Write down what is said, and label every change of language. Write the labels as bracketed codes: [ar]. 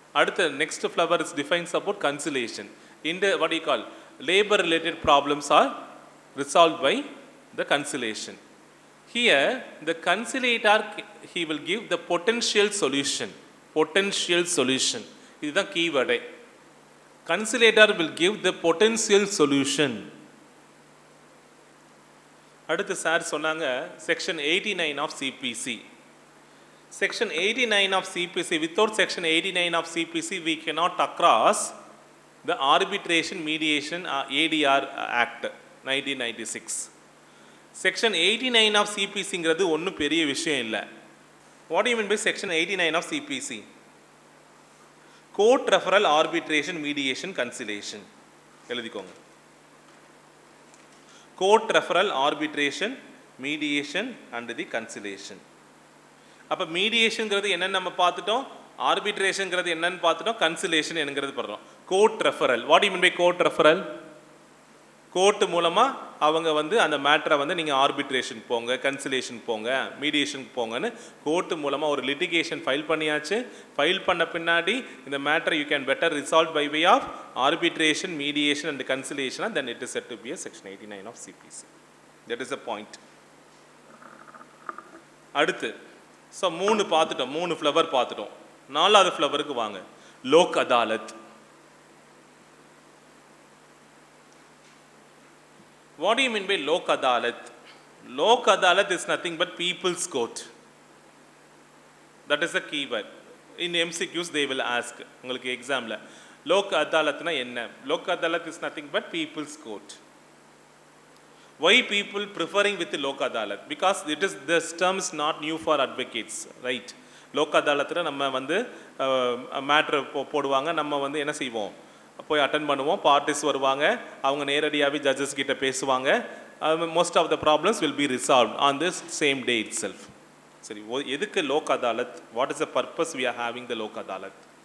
[en] அடுத்த next flower is defines about conciliation. இந்த what you call labor related problems are resolved by the conciliation. Here the conciliator, he will give the potential solution. Potential solution [ta] இதுதான் கீவேர்டே. [en] Conciliator will give the potential solution. [ta] அடுத்து sir சொன்னாங்க section 89 of CBC. [en] Section 89 of CPC, without Section 89 of CPC, we cannot across the Arbitration Mediation ADR Act 1996. [ta] Section 89 of CPC ங்கிறது ஒன்றும் பெரிய விஷயம் இல்லை. [en] What do you mean by Section 89 of CPC? Court Referral, Arbitration, Mediation, Conciliation. [ta] எழுதிக்கோங்க. [en] Court Referral, Arbitration, Mediation and the Conciliation. [ta] அப்போ மீடியேஷனுங்கிறது என்னென்னு நம்ம பார்த்துட்டோம், ஆர்பிட்ரேஷனுங்கிறது என்னன்னு பார்த்துட்டோம், கன்சிலேஷன் என்கிறது பண்ணுறோம். Court referral, [en] What you mean by court referral? [ta] Court மூலமாக அவங்க வந்து அந்த மேட்டரை வந்து நீங்கள் ஆர்பிட்ரேஷன் போங்க, கன்சிலேஷன் போங்க, மீடியேஷனுக்கு போங்கன்னு கோர்ட்டு மூலமாக ஒரு லிட்டிகேஷன் ஃபைல் பண்ணியாச்சு. ஃபைல் பண்ண பின்னாடி இந்த மேட்டரை [en] You can better resolve by way of arbitration, mediation and conciliation, then it is set to be a section 89 of CPC. That is a point. [ta] அடுத்து ஸோ 3 பார்த்துட்டோம், 3 ஃப்ளவர் பார்த்துட்டோம். 4வது ஃப்ளவருக்கு வாங்க, Lok Adalat. [en] What do you mean by Lok Adalat? Lok Adalat is nothing but people's court. That is the key word. In MCQs they will ask. [ta] உங்களுக்கு எக்ஸாமில் Lok Adalatனா என்ன? [en] Lok Adalat is nothing but people's court. Why people preferring with the Lok Adalat? Because this term is not new for advocates, right? [ta] Lok Adalatல நம்ம வந்து matter போடுவாங்க, நம்ம வந்து என்ன செய்வோம், போய் அட்டன் பண்ணுவோம், பார்ட்டிஸ் வருவாங்க, அவங்க நேரடியாகவே ஜட்ஜஸ் கிட்ட பேசுவாங்க. [en] Most of the problems will be resolve on this same day itself. [ta] சரி, எதுக்கு Lok Adalat? [en] What is the purpose we are having the Lok Adalat?